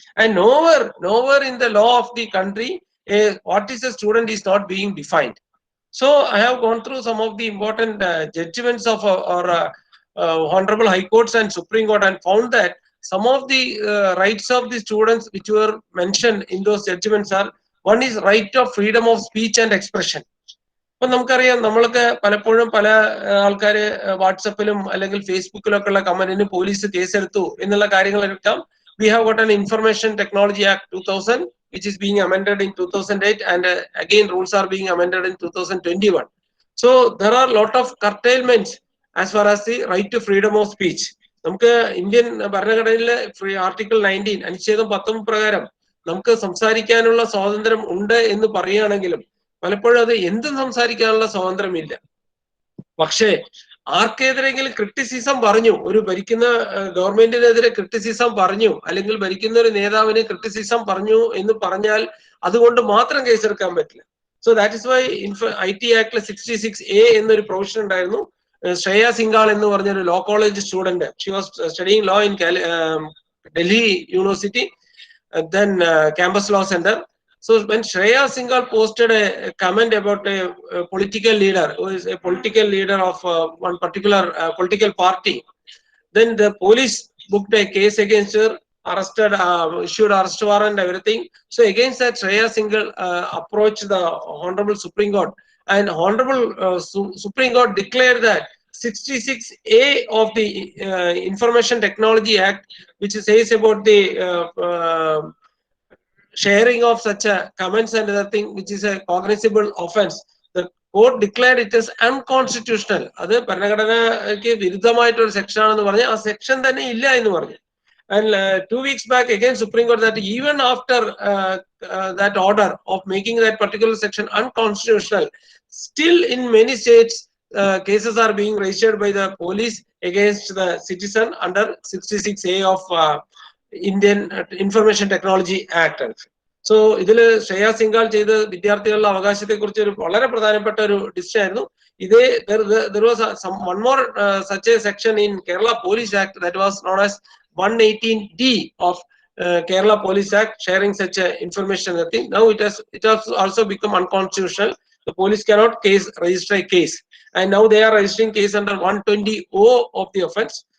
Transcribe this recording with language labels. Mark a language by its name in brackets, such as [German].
[English] And nowhere in the law of the country what is a student is not being defined. So I have gone through some of the important judgments of our honorable high courts and Supreme Court and found that some of the rights of the students which were mentioned in those judgments are, one is right of freedom of speech and expression. [Malayalam] അപ്പൊ നമുക്കറിയാം, നമ്മളൊക്കെ പലപ്പോഴും പല ആൾക്കാര് വാട്സപ്പിലും അല്ലെങ്കിൽ ഫേസ്ബുക്കിലൊക്കെ ഉള്ള കമന്റിന് police കേസെടുത്തു എന്നുള്ള കാര്യങ്ങളെല്ലാം. [English] We have got an Information Technology Act 2000 which is being amended in 2008 and again rules are being amended in 2021. So there are a lot of curtailments as far as the right to freedom of speech. [Malayalam] നമുക്ക് Indian ഭരണഘടനയിലെ article 19 അനുച്ഛേദം 19 പ്രകാരം നമുക്ക് സംസാരിക്കാനുള്ള സ്വാതന്ത്ര്യം ഉണ്ട് എന്ന് പറയുകയാണെങ്കിലും പലപ്പോഴും അത് എന്തും സംസാരിക്കാനുള്ള സ്വാതന്ത്ര്യമില്ല. പക്ഷേ ആർക്കെതിരെങ്കിലും ക്രിറ്റിസിസം പറഞ്ഞു, ഒരു ഭരിക്കുന്ന ഗവൺമെന്റിനെതിരെ ക്രിറ്റിസിസം പറഞ്ഞു അല്ലെങ്കിൽ ഭരിക്കുന്ന ഒരു നേതാവിന് ക്രിറ്റിസിസം പറഞ്ഞു എന്ന് പറഞ്ഞാൽ അതുകൊണ്ട് മാത്രം കേസെടുക്കാൻ പറ്റില്ല. [English] so that is why [Malayalam] IT ആക്ടിലെ 66A എന്നൊരു പ്രൊവിഷൻ ഉണ്ടായിരുന്നു. [English] Shreya Singhal [Malayalam] എന്ന് പറഞ്ഞൊരു [English] Law college student, she was studying law in Delhi university, then campus law center. So when Shreya Singhal posted a comment about a political leader who is a political leader of one particular political party, then the police booked a case against her, arrested, issued arrest warrant, everything. So against that, Shreya Singhal approached the Honorable Supreme Court, and Honorable Supreme Court declared that 66A of the Information Technology Act, which says about the sharing of such a comments and other thing, which is a cognizable offense, the court declared it as unconstitutional. [Malayalam] അത് ഭരണഘടനയ്ക്ക് വിരുദ്ധമായിട്ടൊരു section ആണെന്ന് പറഞ്ഞ് ആ section തന്നെ ഇല്ല എന്ന് പറഞ്ഞു. [English] And 2 weeks back again Supreme Court that even after that order of making that particular section unconstitutional, still in many states cases are being registered by the police against the citizen under 66A of Indian Information Technology Act. [Malayalam] So ഇതില് ശ്രേയ സിംഗാൾ ചെയ്ത വിദ്യാർത്ഥികളുടെ അവകാശത്തെ കുറിച്ച് ഒരു വളരെ പ്രധാനപ്പെട്ട ഒരു decision ആയിരുന്നു. ഇതേ [English] there was one more such a section in Kerala Police Act that was known as 118D of Kerala Police Act, sharing such a information. Now it has also become unconstitutional. The police cannot register a case, and now they are registering case under 120O of the offense.